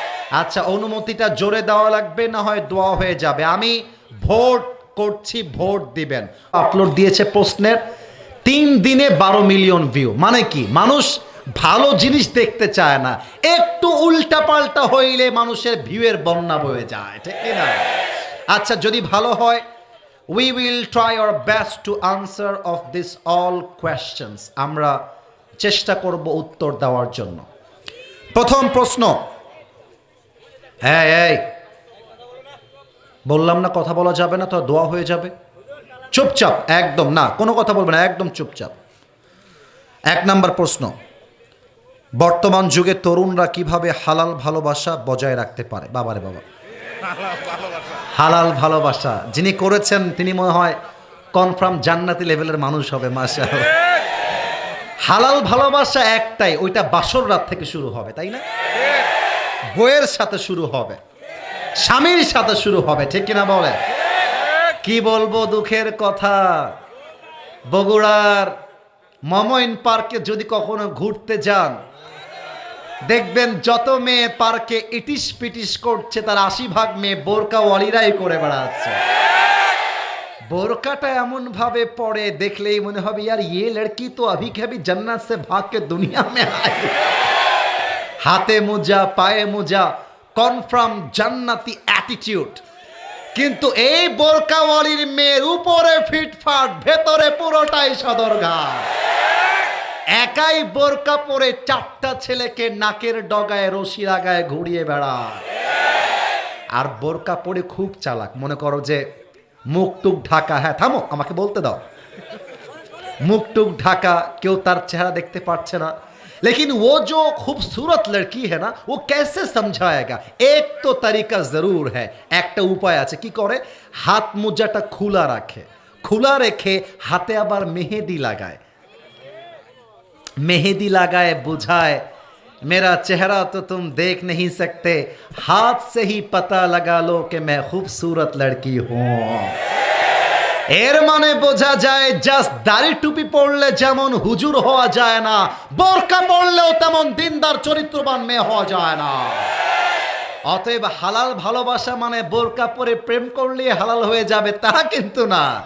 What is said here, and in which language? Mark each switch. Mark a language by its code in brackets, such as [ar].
[bn] আচ্ছা, অনুমতিটা জোরে দেওয়া লাগবে, না হয় দোয়া হয়ে যাবে। আমি ভোট করছি, ভোট দিবেন। আপলোড দিয়েছে প্রশ্নের, 3 দিনে 12 মিলিয়ন ভিউ। মানে কি? মানুষ ভালো জিনিস দেখতে চায় না, একটু উল্টা পাল্টা হইলে মানুষের ভিউয়ের বন্যা বয়ে যায়, ঠিক কি না? আচ্ছা, যদি ভালো হয়, [en] we will try our best to answer of this all questions. [bn] আমরা চেষ্টা করব উত্তর দেওয়ার জন্য। প্রথম প্রশ্ন, এই বললাম না কথা বলা যাবে না, তো দোয়া হয়ে যাবে। চুপচাপ, একদম না, কোনো কথা বলবে না, একদম চুপচাপ। 1 নাম্বার প্রশ্ন, বর্তমান যুগে তরুণরা কিভাবে হালাল ভালোবাসা বজায় রাখতে পারে? বাবারে বাবা, হালাল ভালোবাসা যিনি করেছেন তিনি মনে হয় কনফার্ম জান্নাতি লেভেলের মানুষ হবে, মাশাআল্লাহ। হালাল ভালোবাসা একটাই, ওইটা বাসর রাত থেকে শুরু হবে, তাই না? বউয়ের সাথে শুরু হবে, স্বামীর সাথে শুরু হবে, ঠিক কিনা বলে? কি বলবো দুঃখের কথা, বগুড়ার মমইন পার্কে যদি কখনো ঘুরতে যান, দেখবেন যত মেয়ে পার্কে ইটিস পিটিস করছে তার 80% মেয়ে বোরকাওয়ালিরাই করে বেড়াচ্ছে। বোরকাটা এমন ভাবে পড়ে দেখলেই মনে হবে [hi] यार ये लड़की तो अभी के अभी जन्नत से भाग के दुनिया में आई। [bn] হাতে মোজা, পায়ে মোজা, কনফার্ম জান্নাতি অ্যাটিটিউড। কিন্তু এই বোরকাওয়ালির মেয়ের উপরে ফিটফাট, ভেতরে পুরোটাই সদরঘাট। একাই বোরকা পরে 4টা ছেলেকে নাকের ডগায় রশি লাগায় ঘুরিয়ে বেড়ায়। আর বোরকা পরে খুব চালাক, মনে করো যে মুখ টুক ঢাকা, হ্যাঁ থামো আমাকে বলতে দাও, মুখ টুক ঢাকা, কেউ তার চেহারা দেখতে পাচ্ছে না। [hi] लेकिन वो जो खूबसूरत लड़की है ना, वो कैसे समझाएगा? एक तो तरीका जरूर है, [bn] একটা উপায় আছে। কি করে? হাত মোজাটা খোলা রাখে, খোলা রেখে হাতে আবার মেহেদি লাগায়, [hi] मेहंदी लगाए बुझाए मेरा चेहरा तो तुम देख नहीं सकते, हाथ से ही पता लगा लो कि मैं खूबसूरत लड़की हूं। [bn] এর মানে বোঝা যায় জাস্ট দাড়ি টুপি পড়লে যেমন হুজুর হওয়া যায় না, বোরকা পড়লেও তেমন দিনদার চরিত্রবান মেয়ে হওয়া যায় না। অতএব হালাল ভালোবাসা মানে বোরকা পরে প্রেম করলে হালাল হয়ে যাবে তা কিন্তু না।